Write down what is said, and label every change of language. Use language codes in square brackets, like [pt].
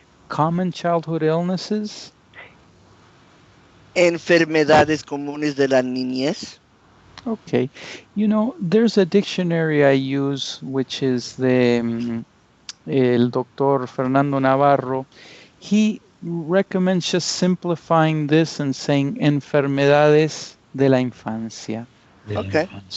[en] Common childhood illnesses. [es] Enfermedades comunes de la niñez. [en] Okay. You know, there's a dictionary I use, which is el doctor Fernando Navarro. He recommends just simplifying this and saying enfermedades de la infancia. Okay.